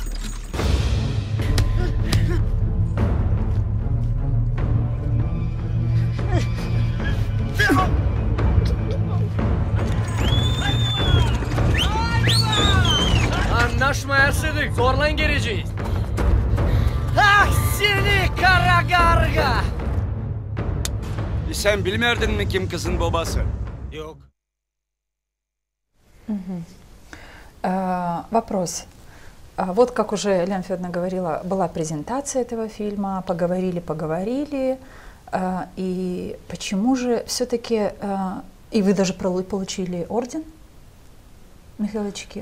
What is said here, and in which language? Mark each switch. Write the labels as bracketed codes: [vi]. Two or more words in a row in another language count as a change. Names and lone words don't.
[gag] Anlaşmayasıdık. Zorla geleceğiz. Ah seni kara karga! Sen bilmerdin mi kim kızın babası? Yok. [ru] Вопрос. Вот как уже Лена Федоровна говорила, была презентация этого фильма, поговорили, и почему же все-таки, и вы даже получили орден, Михаил Чекир?